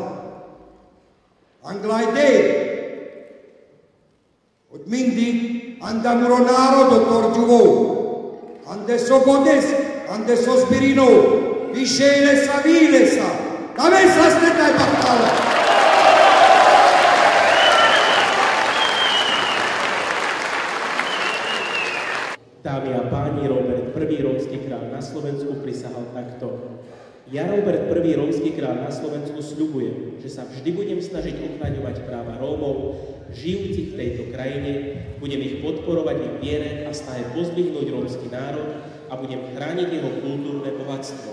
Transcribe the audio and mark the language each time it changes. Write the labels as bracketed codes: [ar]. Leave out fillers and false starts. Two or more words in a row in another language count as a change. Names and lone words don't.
[rom] Anglajde, od mindi andamuro narodo torđuvo, ande so godes, ande so spirino, višelesa, vilesa, da me saste taj baktala. [sk] Dámy a páni, Robert I, rómsky kráľ na Slovensku, prisahal takto. Ja, Robert I, rómsky kráľ na Slovensku, sľubujem, že sa vždy budem snažiť ochraňovať práva Rómov, žijúcich v tejto krajine, budem ich podporovať v viere a snahe pozdvihnúť rómsky národ a budem chrániť jeho kultúrne bohatstvo.